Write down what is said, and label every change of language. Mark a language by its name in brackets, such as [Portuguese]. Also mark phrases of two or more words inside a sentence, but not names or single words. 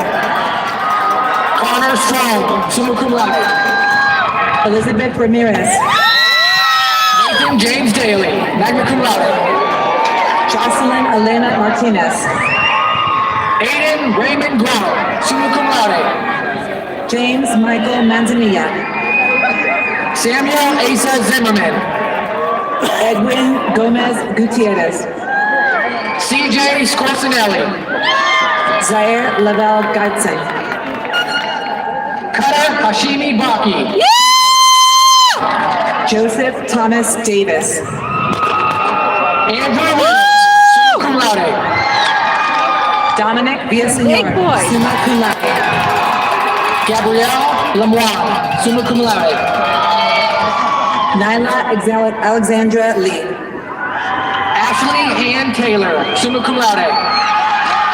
[English] Connor Strong, [Latin] summa cum laude. [English] Elizabeth Ramirez. Nathan James Daly, [Latin] magna cum laude. [English] Jocelyn Elena Martinez. Aiden Raymond Grau, [Latin] summa cum laude. [English] James Michael Manzanilla. Samuel Asa Zimmerman. Edwin Gomez Gutierrez. CJ Scorsinelli. Zaire Lavelle Gadsden. Kata Hashimi Baki. Joseph Thomas Davis. Andrew Williams, [Latin] summa cum laude. [English] Dominic Villasenor, [Latin] summa cum laude. [English] Gabrielle Lemoine, [Latin] summa cum laude. [English] Nyla Alexandra Lee. Ashley Ann Taylor, [Latin] summa cum laude.